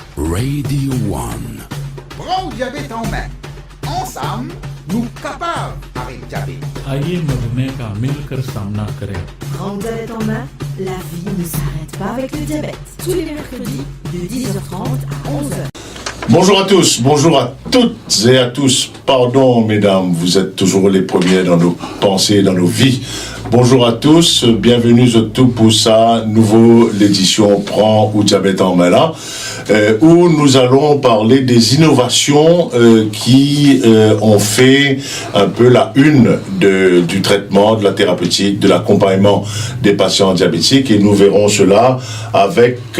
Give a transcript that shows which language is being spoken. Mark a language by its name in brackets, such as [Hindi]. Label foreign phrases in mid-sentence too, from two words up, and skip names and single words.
[French] Radio One. Prends le diabète en main. Ensemble, nous capables avec le diabète. [Hindi] आइए मधुमेह का मिलकर सामना करें। [French] Prends le diabète en main, la vie ne s'arrête pas avec le diabète. Tous les mercredis de 10h30 à 11h. Bonjour à tous, bonjour à toutes et à tous. Pardon mesdames, vous êtes toujours les premiers dans nos pensées, dans nos vies. Bonjour à tous, bienvenue surtout pour sa nouvelle édition Prends ou diabète en main là, où nous allons parler des innovations qui ont fait un peu la une du traitement, de la thérapeutique, de l'accompagnement des patients diabétiques, et nous verrons cela avec